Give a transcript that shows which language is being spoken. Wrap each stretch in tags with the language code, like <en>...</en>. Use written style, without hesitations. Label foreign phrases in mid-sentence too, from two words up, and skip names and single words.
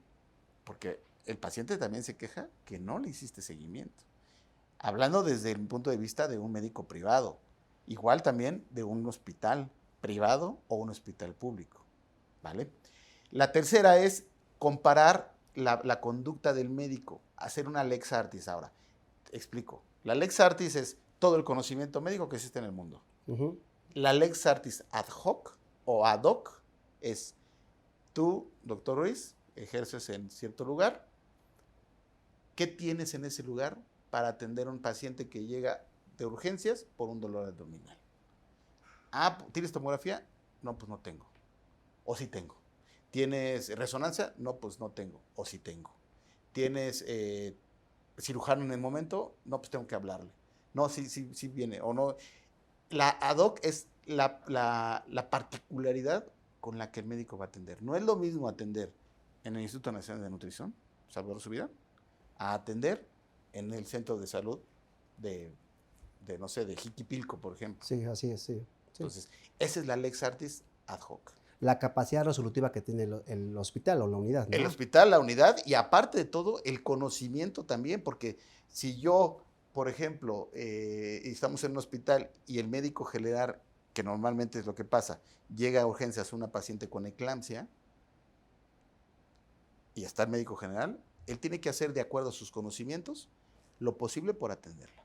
<es>Porque el paciente también se queja que no le hiciste seguimiento. Hablando desde el punto de vista de un médico privado, igual también de un hospital privado o un hospital público, ¿vale? La tercera es comparar la conducta del médico, hacer una</es> <la>lex artis.</la> <es>Ahora, te explico. La</es> <la>lex artis</la> <es>es todo el conocimiento médico que existe en el mundo. Ujú. La</es> <la>lex artis ad hoc</la> <es>o</es> <la>ad hoc</la> <es>es tú, doctor Ruiz, ejerces en cierto lugar. ¿Qué tienes en ese lugar para atender a un paciente que llega de urgencias por un dolor abdominal? Ah, ¿tienes tomografía? No, pues no tengo. O sí tengo. ¿Tienes resonancia? No, pues no tengo. O sí tengo. ¿Tienes cirujano en el momento? No, pues tengo que hablarle. No, sí viene. O no. La</es> <la>ad hoc</la> <es>es la particularidad con la que el médico va a atender. No es lo mismo atender en el Instituto Nacional de Nutrición, Salvador Subirán, a atender en el centro de salud no sé, de Jiquipilco, por ejemplo. Sí, así es, sí. Sí. Entonces, esa es la</es> <la>lex artis ad hoc.</la> <es>La capacidad resolutiva que tiene el hospital o la unidad, ¿no? El hospital, la unidad y aparte de todo, el conocimiento también, porque si yo, por ejemplo, estamos en un hospital y el médico general, que normalmente es lo que pasa, llega a urgencias una paciente con eclampsia y está el médico general, él tiene que hacer de acuerdo a sus conocimientos lo posible por atenderla.</es>